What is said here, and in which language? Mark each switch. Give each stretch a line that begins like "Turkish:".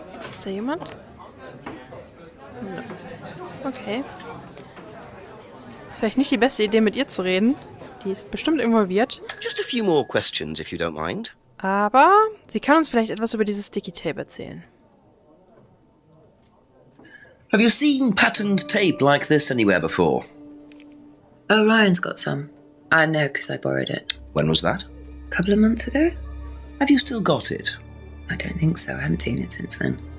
German: Ist da jemand? No. Okay. Ist vielleicht nicht die beste Idee, mit ihr zu reden. Die ist bestimmt involviert.
English: Just a few more questions, if you don't mind.
German: Aber sie kann uns vielleicht etwas über dieses Sticky Tape erzählen.
English: Have you seen patterned tape like this anywhere before? Oh, Ryan's got some. I know because I borrowed it. When was that? A couple of months ago? Have you still got it? I don't think so. I haven't seen it since then.